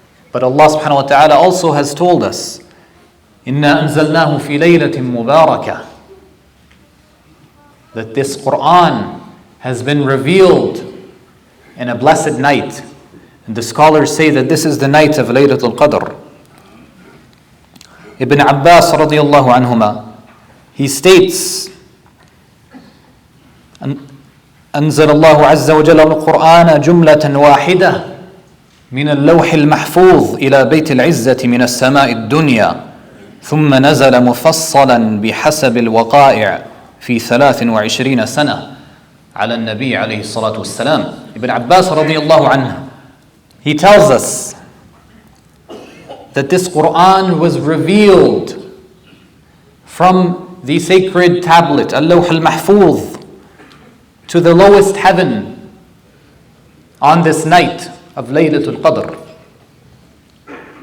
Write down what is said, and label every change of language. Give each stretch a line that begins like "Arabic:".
English: But Allah subhanahu wa ta'ala also has told us,
Arabic: إِنَّا أَنزَلْنَاهُ فِي لَيْلَةٍ مُبَارَكَةٍ,
English: that this Quran has been revealed in a blessed night. And the scholars say that this is the night of Laylatul Qadr.
Arabic: Ibn Abbas radiallahu anhuma,
English: he states,
Arabic: أنزل الله عز وجل القرآن جملة واحدة من اللوح المحفوظ إلى بيت العزة من السماء الدنيا ثم نزل مفصلا بحسب الوقائع في 23 سنة على النبي عليه الصلاة والسلام. Ibn Abbas radiallahu anhu
English: He tells us that this Quran was revealed from the sacred tablet, Al-Lawh al-Mahfuz, to the lowest heaven on this night of Laylatul Qadr.